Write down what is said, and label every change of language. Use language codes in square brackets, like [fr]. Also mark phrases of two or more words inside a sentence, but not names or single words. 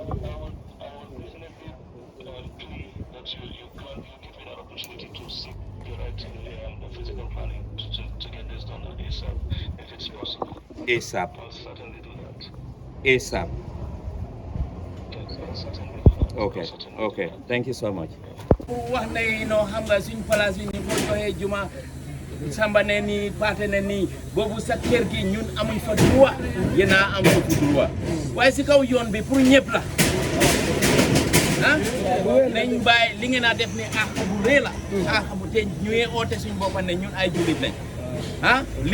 [en] That you give me that opportunity to seek the right the physical planning to get this done ASAP, if it's possible. ASAP. I'll certainly do that. ASAP. Yes, I'll certainly do that. Okay. Okay. Thank you so much. [wo] wax ne no xam nga suñ place bi ni ko joxee juma samba ne ni paate ne ni boobu sa kër gi ñun amuñ fa droit yéen a am fa droit waaye si kaw yoon bi pour ñëpp la ah nañ bàyyi li ngeen a def ni àq bu rëy la àq bu te ñuy oote suñ boppa ne ñun ay jullit lañ ah lii